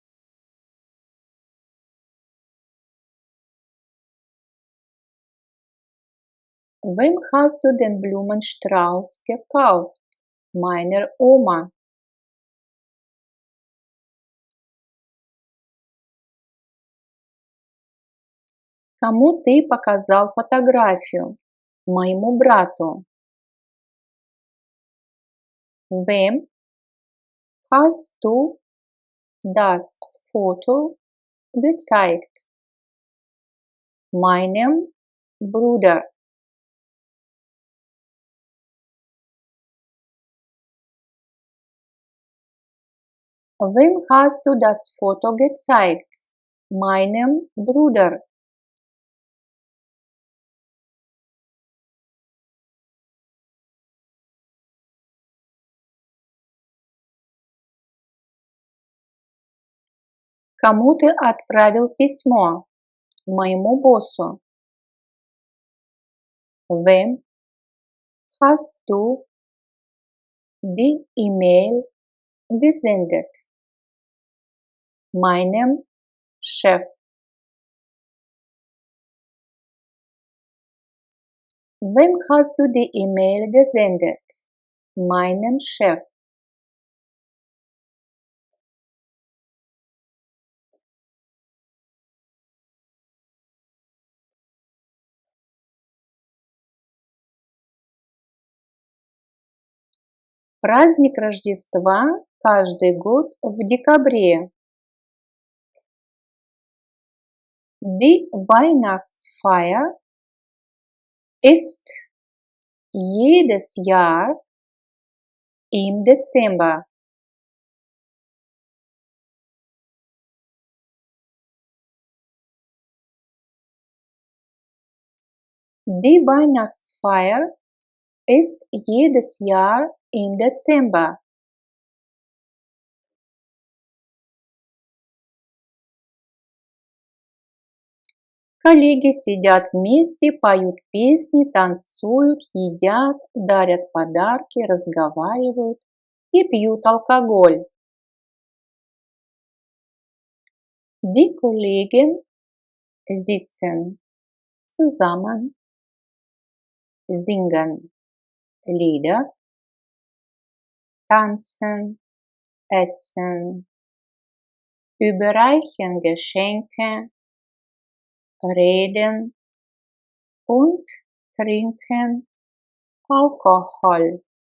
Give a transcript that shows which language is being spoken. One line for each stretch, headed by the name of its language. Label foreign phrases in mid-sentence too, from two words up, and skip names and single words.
German: Wem hast du den Blumenstrauß gekauft? Meiner Oma.
Russian: Кому ты показал фотографию? Моему брату.
German: Wem hast du das Foto gezeigt. Meinem Bruder. Wem hast du das Foto gezeigt? Meinem Bruder.
Russian: Кому ты отправил письмо? Моему боссу.
German: Wem hast du die E-Mail gesendet? Meinem Chef. Wem hast du die E-Mail gesendet? Meinem Chef.
Russian: Праздник Рождества каждый год в декабре.
German: Die Weihnachtsfeier ist jedes Jahr im Dezember. Die Weihnachtsfeier ist jedes Jahr im Dezember.
Russian: Коллеги сидят вместе, поют песни, танцуют, едят, дарят подарки, разговаривают и пьют алкоголь.
German: Die Kollegen sitzen zusammen, singen Lieder, tanzen, essen, überreichen Geschenke, reden und trinken Alkohol.